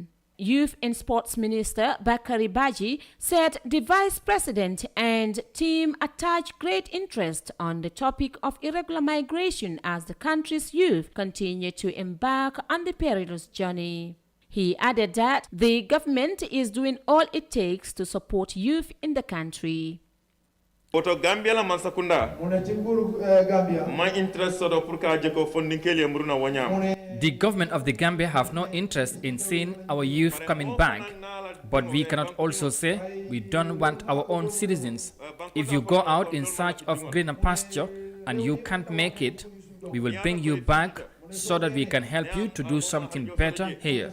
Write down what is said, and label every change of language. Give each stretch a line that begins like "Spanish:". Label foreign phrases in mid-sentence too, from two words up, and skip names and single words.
English: Youth and Sports Minister Bakari Baji said the Vice President and team attach great interest on the topic of irregular migration as the country's youth continue to embark on the perilous journey. He added that the government is doing all it takes to support youth in the country. Poto Gambia la mansakunda. My interest sort of funding The government of the Gambia have no interest in seeing our youth coming back, but we cannot also say we don't want our own citizens. If you go out in search of greener pasture and you can't make it, we will bring you back so that we can help you to do something better here.